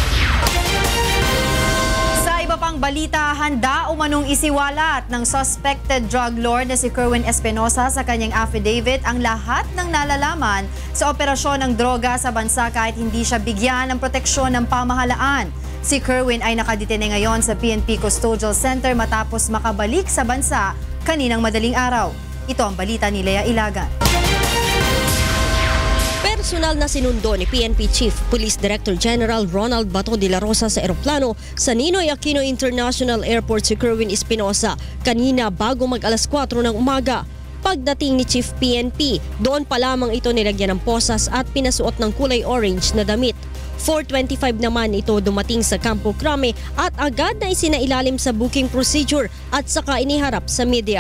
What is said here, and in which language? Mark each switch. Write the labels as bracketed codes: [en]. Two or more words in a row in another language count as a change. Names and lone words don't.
[tl] Iba pang balita, handa umanong isiwalat ng [en] suspected drug lord [tl] na si Kerwin Espinosa sa kanyang affidavit ang lahat ng nalalaman sa operasyon ng droga sa bansa kahit hindi siya bigyan ng proteksyon ng pamahalaan. Si Kerwin ay nakadetene ngayon sa PNP Custodial Center matapos makabalik sa bansa kaninang madaling araw. Ito ang balita ni Lea Ilagan. Personal na sinundo ni PNP Chief Police Director General Ronald Bato de la Rosa sa eroplano sa Ninoy Aquino International Airport si Kerwin Espinosa kanina bago mag alas 4 ng umaga. Pagdating ni Chief PNP, doon pa lamang ito nilagyan ng posas at pinasuot ng kulay orange na damit. 4:25 naman ito dumating sa Campo Crame at agad na isinailalim sa [en] booking procedure [tl] at saka iniharap sa media.